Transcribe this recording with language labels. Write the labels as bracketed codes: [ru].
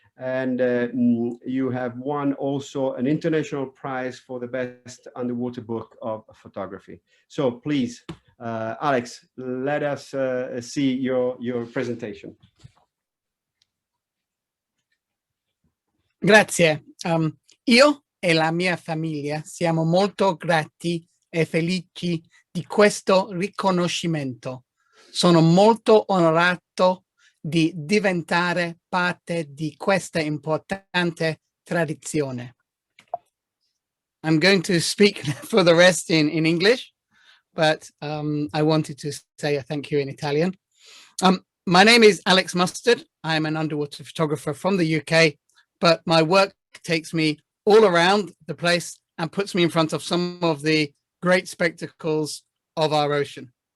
[en] And you have won also an international prize for the best underwater book of photography. So please, Alex, let us see your presentation. [it] Grazie. Io e la mia famiglia siamo molto grati e felici di questo riconoscimento. Sono molto onorato di diventare parte di questa importante tradizione. [en] I'm going to speak for the rest in English, but I wanted to say a thank you in Italian. My name is Alex Mustard. I'm an underwater photographer from the UK, but my work takes me all around the place and puts me in front of some of the great spectacles of our ocean.